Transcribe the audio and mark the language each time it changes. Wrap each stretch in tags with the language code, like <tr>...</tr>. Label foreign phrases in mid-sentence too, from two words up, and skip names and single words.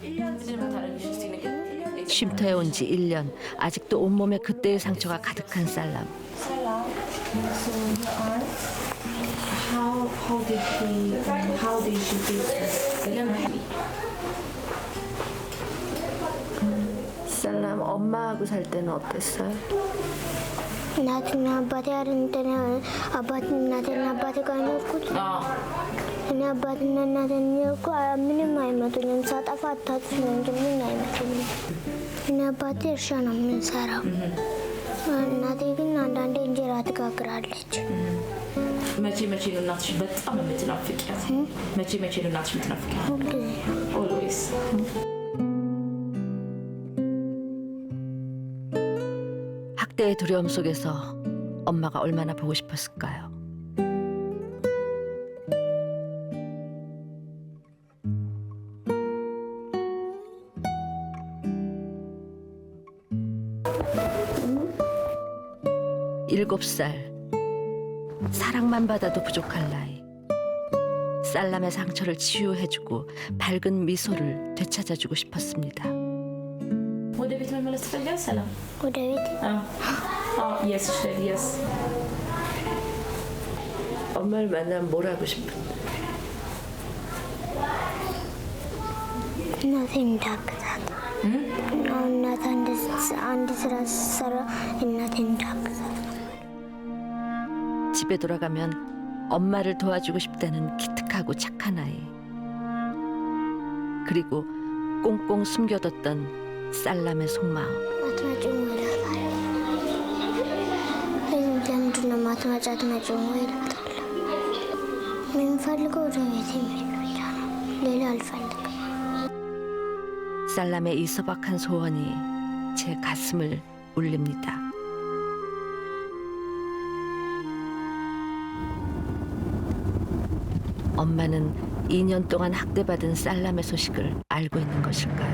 <ko>쉼터에 온 지 1년, 아직도 온몸에 그때의 상처가 가득한 쌀람. 쌀람, 엄마하고 살 때는 어땠어요?</ko> <am>እናትና አባቴ እናቴና አባቴ ጋር ነው የኖርኩት። እኔ አባትና እናቴን እኮ ምንም አይመጡኝም። ሳጠፋ አታጥፊ ነው እንጂ ምንም አይመጡኝም። እኔ አባቴ እርሻ ነው የምንሰራው። እናቴ ግን አንዳንዴ እንጀራ ትጋግራለች። መቼ መቼ ነው እናትሽ በጣም የምትናፍቂያት? መቼ መቼ ነው እናትሽ የምትናፍቂያት? ሁልጊዜ</am> <en>ኦልዌይስ።</en> <ko>학대의 두려움 속에서 엄마가 얼마나 보고 싶었을까요? 일곱 살, 사랑만 받아도 부족할 나이. 쌀람의 상처를 치유해주고 밝은 미소를 되찾아주고 싶었습니다.</ko> <am>ወደ ቤት መመለስ ትፈልጊያለሽ ሰላም? ወደ ቤት</am> <en>yes, yes.</en> <ko>엄마를 만나면 뭘 하고 싶어?</ko> <am>እናቴን እንዳግዛት እናት አንድ ስራ ስትሰራ እናቴን እንዳግዛት።</am> <ko>집에 돌아가면 엄마를 도와주고 싶다는 기특하고 착한 아이. 그리고 꽁꽁 숨겨뒀던 쌀람의 속마음.</ko> <am>አትመጪም ወይ እላታለሁ። ለምንድን ነው የማትመጪ? አትመጪም ወይ እላታለሁ። የምፈልገው ወደ ቤት የሚሄድ ብቻ ነው፣ ሌላ አልፈልግም።</am> <ko>쌀람의 이 소박한 소원이 제 가슴을 울립니다. 엄마는 2년 동안 학대받은 쌀람의 소식을 알고 있는 것일까요?</ko>